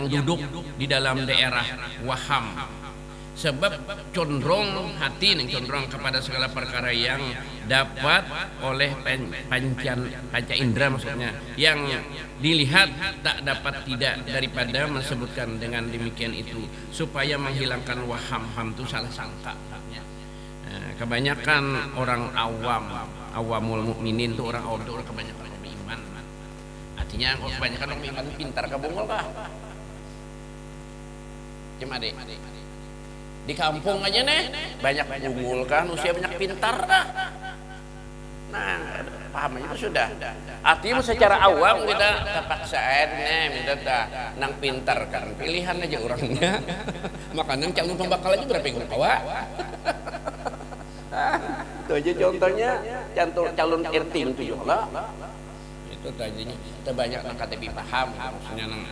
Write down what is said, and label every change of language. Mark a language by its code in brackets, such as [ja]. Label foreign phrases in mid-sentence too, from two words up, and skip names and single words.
[id] duduk di dalam daerah waham sebab condong hati yang condong kepada segala perkara yang dapat oleh panca indera maksudnya yang dilihat tak dapat tidak daripada menyebutkan dengan demikian itu supaya menghilangkan waham itu salah sangka kebanyakan orang [ar] awamul mukminin [id] itu orang awam itu orang kebanyakan beriman artinya kebanyakan orang beriman pintar [bjn] kabungol kah cuma deh di kampung aja nih banyak bungul kan usia banyak pintar dah nah paham itu sudah artinya secara awam kita terpaksa minta nang pintar kan pilihan aja orangnya makanya calon pembakal aja berapa yang kawa itu aja contohnya calon irting itu juga itu tadinya kita banyak nang KTP paham maksudnya nang